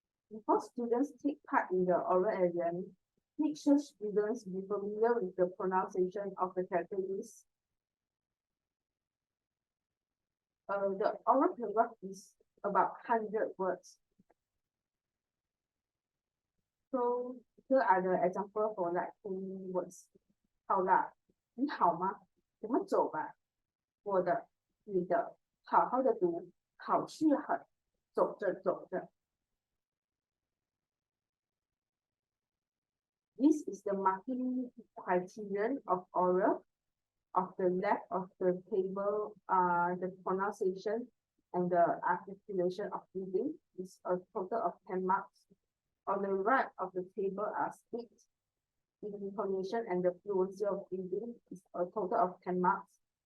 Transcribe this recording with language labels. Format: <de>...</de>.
<en>Before students take part in the oral exam, make sure students be familiar with the pronunciation of the characters. The oral paragraph is about 100 words. So here are the example for like 20 words.</en> <zh>好啦，你好吗？我们走吧。我的，你的，好好的读，好是很，走着走着。</zh> <en>This is the marking criterion of oral. Of the left of the table, the pronunciation and the articulation of reading is a total of 10 marks. On the right of the table are speech, intonation, and the fluency of reading is a total of 10 marks.</en>